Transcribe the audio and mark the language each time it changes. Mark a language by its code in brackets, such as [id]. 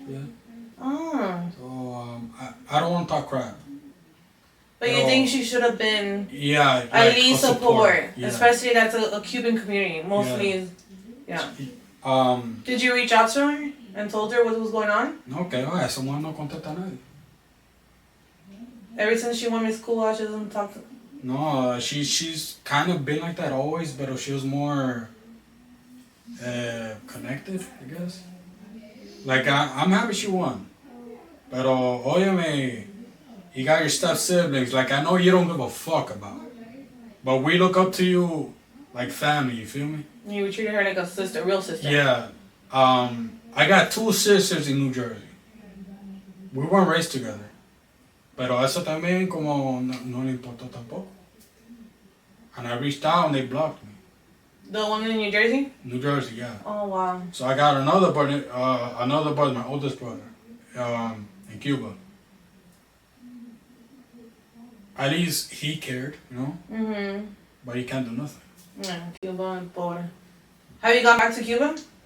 [en] Yeah. Oh. So, I don't want to talk crap. But you think she should have been at least support. Yeah. Especially that's a Cuban community. Mostly Did you reach out to her and told her what was going on? [es] No, que no, esa mujer no contesta a nadie. [en] Ever since she won Miss Cuba, she doesn't talk to... No, she's kind of been like that always, but she was more connected, I guess. Like, I'm happy she won. [es] Pero, óyeme, [en] you got your step-siblings. Like, I know you don't give a fuck about it. But we look up to you like family, you feel me? You treated her like a sister, real sister. Yeah. I got 2 sisters in New Jersey. We weren't raised together. [es] Pero eso también como no le importó tampoco. [en] And I reached out and they blocked me. The one in New Jersey? New Jersey, yeah. Oh, wow. So I got another brother, my oldest brother, in Cuba. At least he cared, you know? Mm-hmm. But he can't do nothing. Yeah, Cuba and poor. Have you gone back to Cuba?